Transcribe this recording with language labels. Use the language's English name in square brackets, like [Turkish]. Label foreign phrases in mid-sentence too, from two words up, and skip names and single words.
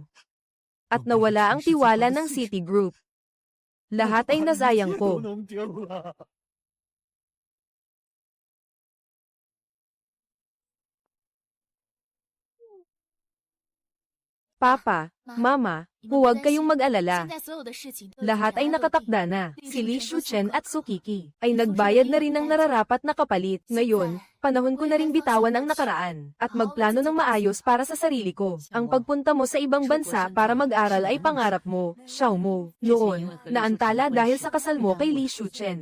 [Filipino] At nawala ang tiwala ng Citigroup. Lahat ay nasayang ko. Papa, Mama, huwag kayong mag-alala. [Chinese] 现在所有的事情都 [Filipino] Lahat ay nakatakda na. Si Li Shuchen at Sukiki ay nagbayad na rin ng nararapat na kapalit. Ngayon, panahon ko na rin bitawan ang nakaraan at magplano ng maayos para sa sarili ko. Ang pagpunta mo sa ibang bansa para mag-aral ay pangarap mo, Xiaomo. Noon, naantala dahil sa kasal mo kay Li Shuchen.